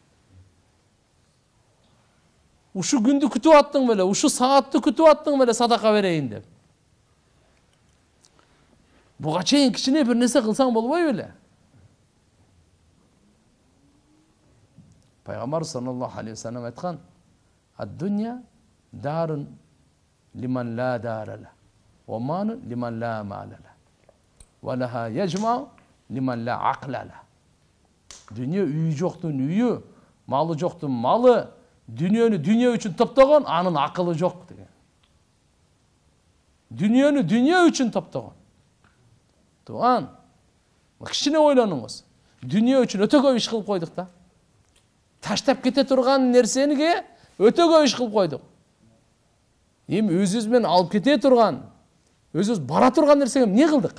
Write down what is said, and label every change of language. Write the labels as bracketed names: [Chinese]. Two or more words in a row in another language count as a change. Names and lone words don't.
[Kyrgyz] Ушу күндү күтүп аттың беле, ушу саатты күтүп аттың беле садака берейин деп. Буга чейин кичине бир нерсе кылсаң болбой беле? [Arabic] Пайгамбар صلى الله عليه وسلم айткан: "الدنيا دار من لا دار له ومال من لا مال له ولها يجمع من لا عقل له." [Kyrgyz] Дүние үйү жоктун үйү, малы жоктун малы, дүниені дүние үчүн топтогон, анын акылы жок деген. Дүниені дүние үчүн топтогон. Туган, кичине ойлонуңуз. Дүние үчүн өтө көп иш кылып койдук да. Таштап кете турган нерсениге өтө көп иш кылып койдук. Эми өзүбүз менен алып кете турган, өзүбүз бара турган нерсеге эмне кылдык?